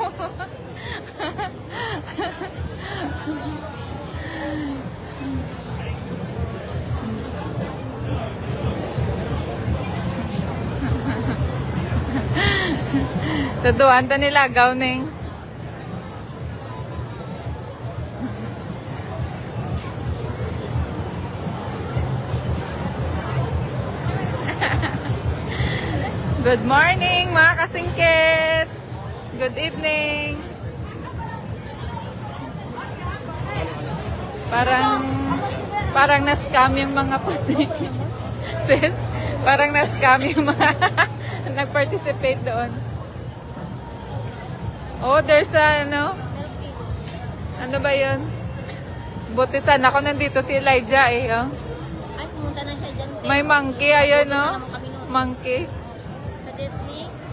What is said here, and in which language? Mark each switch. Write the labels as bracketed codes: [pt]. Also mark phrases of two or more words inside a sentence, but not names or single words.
[en] Tuduan to nilagaw ning. Good morning [tl] mga kasingkit. [en] Good evening. [tl] Parang na-scam yung mga puti. Sis, parang na-scam yung mga nag-participate doon. [en] Oh, there's a, [tl] ano ba yun? Buti sana ako nandito si Elijah eh. Oh. Ay, pumunta na siya dyan. May monkey, ayun no? Monkey. Sa Disney.